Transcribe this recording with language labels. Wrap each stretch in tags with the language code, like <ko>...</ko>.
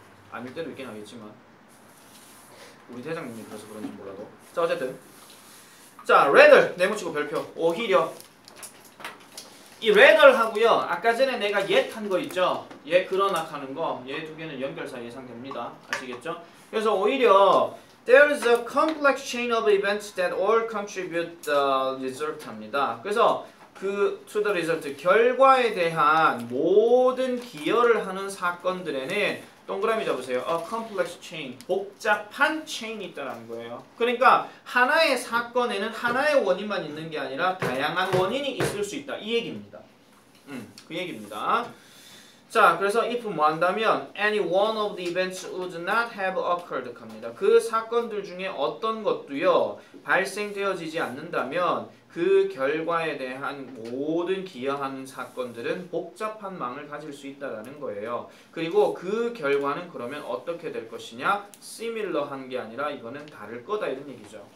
<ko>아닐 때도 있긴 하겠지만 우리 대장님이 그래서 그런지 몰라도. 자 어쨌든 자 rather 네모치고 별표 오히려 이 rather 하고요. 아까 전에 내가 yet 한 거 있죠. 얘 그러나 하는 거 얘 두 개는 연결사 예상됩니다. 아시겠죠? 그래서 오히려</ko> <en>there is a complex chain of events that all contribute the result</en> <ko>합니다. 그래서 그</ko> <en>to the result</en> <ko>결과에 대한 모든 기여를 하는 사건들에는 동그라미 잡으세요.</ko> <en>A complex chain</en> <ko>복잡한 체인이 있다는 거예요. 그러니까 하나의 사건에는 하나의 원인만 있는 게 아니라 다양한 원인이 있을 수 있다. 이 얘기입니다. 그 얘기입니다. 자, 그래서</ko> <en>if</en> <ko>뭐 한다면</ko> <en>any one of the events would not have occurred</en> <ko>합니다. 그 사건들 중에 어떤 것도요 발생되어지지 않는다면 그 결과에 대한 모든 기여하는 사건들은 복잡한 망을 가질 수 있다라는 거예요. 그리고 그 결과는 그러면 어떻게 될 것이냐? similar한 게 아니라 이거는 다를 거다 이런 얘기죠.</ko>